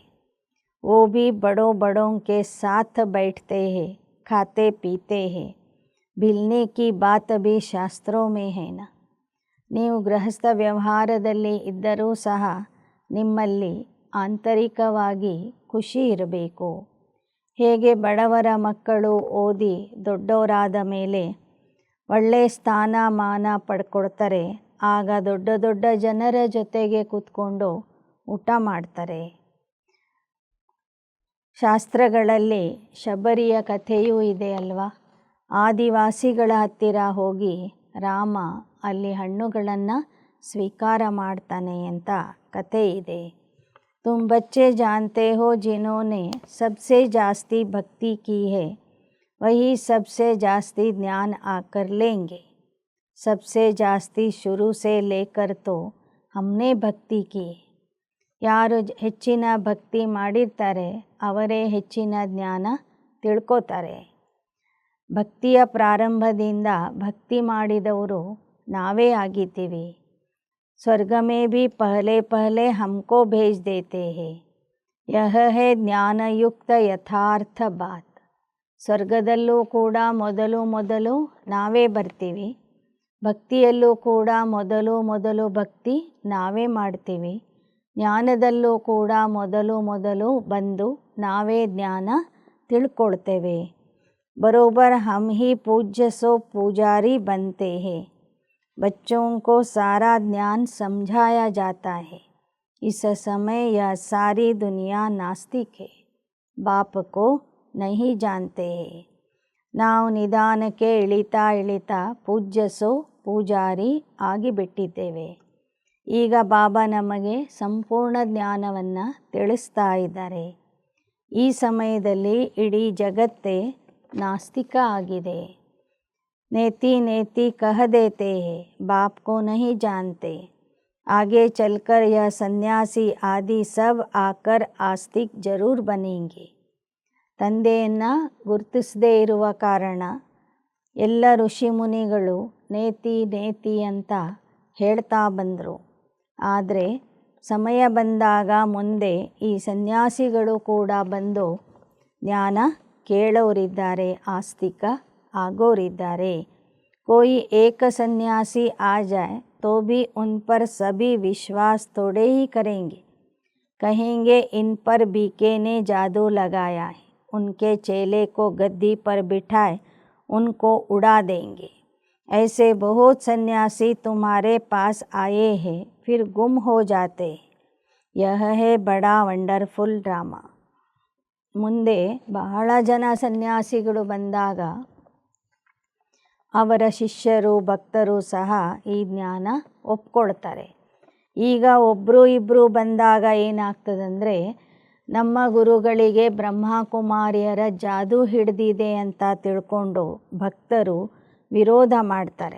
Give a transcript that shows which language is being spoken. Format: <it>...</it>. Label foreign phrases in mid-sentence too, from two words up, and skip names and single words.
<hi>वो भी बड़ों बड़ों के साथ बैठते हैं, खाते पीते हैं. भिलने की बात भी शास्त्रों में है ना.</hi> <kn>ನೀವು ಗೃಹಸ್ಥ ವ್ಯವಹಾರದಲ್ಲಿ ಇದ್ದರೂ ಸಹ ನಿಮ್ಮಲ್ಲಿ ಆಂತರಿಕವಾಗಿ ಖುಷಿ ಇರಬೇಕು. ಹೇಗೆ ಬಡವರ ಮಕ್ಕಳು ಓದಿ ದೊಡ್ಡವರಾದ ಮೇಲೆ ಒಳ್ಳೆಯ ಸ್ಥಾನಮಾನ ಪಡ್ಕೊಳ್ತಾರೆ, ಆಗ ದೊಡ್ಡ ದೊಡ್ಡ ಜನರ ಜೊತೆಗೆ ಕೂತ್ಕೊಂಡು ಊಟ ಮಾಡ್ತಾರೆ. ಶಾಸ್ತ್ರಗಳಲ್ಲಿ ಶಬರಿಯ ಕಥೆಯೂ ಇದೆ ಅಲ್ವಾ. ಆದಿವಾಸಿಗಳ ಹತ್ತಿರ ಹೋಗಿ ರಾಮ ಅಲ್ಲಿ ಹಣ್ಣುಗಳನ್ನು ಸ್ವೀಕಾರ ಮಾಡ್ತಾನೆ ಅಂತ ಕಥೆ ಇದೆ.</kn> <hi>तुम बच्चे जानते हो, जिन्होंने सबसे जास्ती भक्ति की है, वही सबसे जास्ती ज्ञान आकर लेंगे. सबसे जास्ती शुरू से लेकर तो हमने भक्ति की.</hi> <kn>ಯಾರು ಹೆಚ್ಚಿನ ಭಕ್ತಿ ಮಾಡಿರ್ತಾರೆ ಅವರೇ ಹೆಚ್ಚಿನ ಜ್ಞಾನ ತಿಳ್ಕೋತಾರೆ. ಭಕ್ತಿಯ ಪ್ರಾರಂಭದಿಂದ ಭಕ್ತಿ ಮಾಡಿದವರು ನಾವೇ ಆಗಿದ್ದೀವಿ.</kn> <hi>स्वर्ग में भी पहले पहले हमको भेज देते हैं। यह है ज्ञानयुक्त यथार्थ बात.</hi> <kn>ಸ್ವರ್ಗದಲ್ಲೂ ಕೂಡ ಮೊದಲು ನಾವೇ ಬರ್ತೀವಿ, ಭಕ್ತಿಯಲ್ಲೂ ಕೂಡ ಮೊದಲು ಭಕ್ತಿ ನಾವೇ ಮಾಡ್ತೀವಿ, ಜ್ಞಾನದಲ್ಲೂ ಕೂಡ ಮೊದಲು ಬಂದು ನಾವೇ ಜ್ಞಾನ ತಿಳ್ಕೊಳ್ತೇವೆ.</kn> <hi>बरोबर हम ही पूज्य सो पुजारी बनते हैं. बच्चों को सारा ज्ञान समझाया जाता है. इस समय यह सारी दुनिया नास्तिक है, बाप को नहीं जानते हैं.</hi> <kn>ನಾವು ನಿಧಾನಕ್ಕೆ ಇಳಿತಾ ಪೂಜ್ಯಸೋ ಪೂಜಾರಿ ಆಗಿಬಿಟ್ಟಿದ್ದೇವೆ. ಈಗ ಬಾಬಾ ನಮಗೆ ಸಂಪೂರ್ಣ ಜ್ಞಾನವನ್ನು ತಿಳಿಸ್ತಾ ಇದ್ದಾರೆ. ಈ ಸಮಯದಲ್ಲಿ ಇಡೀ ಜಗತ್ತೇ नास्तिक आಗಿದೆ.</kn> <hi>नेति कह देते हैं, बाप को नहीं जानते. आगे चलकर यह सन्यासी आदि सब आकर आस्तिक जरूर बनेंगे.</hi> <kn>ತಂದೆಯನ್ನು ಗುರುತಿಸದೇ ಇರುವ ಕಾರಣ ಎಲ್ಲ ಋಷಿ ಮುನಿಗಳು ನೇತಿ ಅಂತ ಹೇಳ್ತಾ ಬಂದರು. ಆದರೆ ಸಮಯ ಬಂದಾಗ ಮುಂದೆ ಈ ಸನ್ಯಾಸಿಗಳು ಕೂಡ ಬಂದು ಜ್ಞಾನ ಕೇಳೋರಿದ್ದಾರೆ, ಆಸ್ತಿಕ ಆಗೋರಿದ್ದಾರೆ.</kn> <hi>कोई एक सन्यासी आ जाए तो भी उन पर सभी विश्वास थोड़े ही करेंगे. कहेंगे इन पर बीके ने जादू लगाया है. उनके चेले को गद्दी पर बिठाए उनको उड़ा देंगे. ऐसे बहुत सन्यासी तुम्हारे पास आए हैं, फिर गुम हो जाते हैं. यह है बड़ा</hi> <en>wonderful drama.</en> <kn>ಮುಂದೆ ಬಹಳ ಜನ ಸನ್ಯಾಸಿಗಳು ಬಂದಾಗ ಅವರ ಶಿಷ್ಯರು ಭಕ್ತರು ಸಹ ಈ ಜ್ಞಾನ ಒಪ್ಕೊಳ್ತಾರೆ. ಈಗ ಒಬ್ಬರು ಇಬ್ಬರು ಬಂದಾಗ ಏನಾಗ್ತದಂದರೆ, ನಮ್ಮ ಗುರುಗಳಿಗೆ ಬ್ರಹ್ಮಕುಮಾರಿಯರ ಜಾದೂ ಹಿಡಿದಿದೆ ಅಂತ ತಿಳ್ಕೊಂಡು ಭಕ್ತರು ವಿರೋಧ ಮಾಡ್ತಾರೆ.</kn>